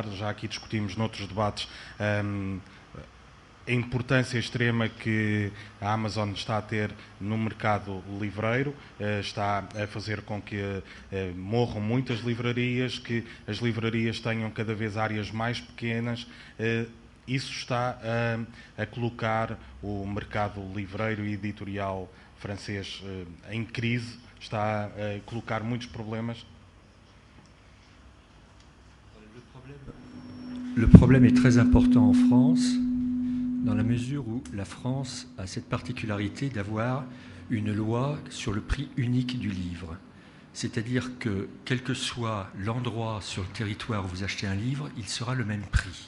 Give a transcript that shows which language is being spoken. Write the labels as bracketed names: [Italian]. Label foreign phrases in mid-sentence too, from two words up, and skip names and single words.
[Portuguese] Já aqui discutimos noutros debates a importância extrema que a Amazon está a ter no mercado livreiro, está a fazer com que morram muitas livrarias, que as livrarias tenham cada vez áreas mais pequenas. Isso está a colocar o mercado livreiro e editorial francês em crise, está a colocar muitos problemas. [French] Le problème est très important en France, dans la mesure où la France a cette particularité d'avoir une loi sur le prix unique du livre. C'est-à-dire que, quel que soit l'endroit sur le territoire où vous achetez un livre, il sera le même prix.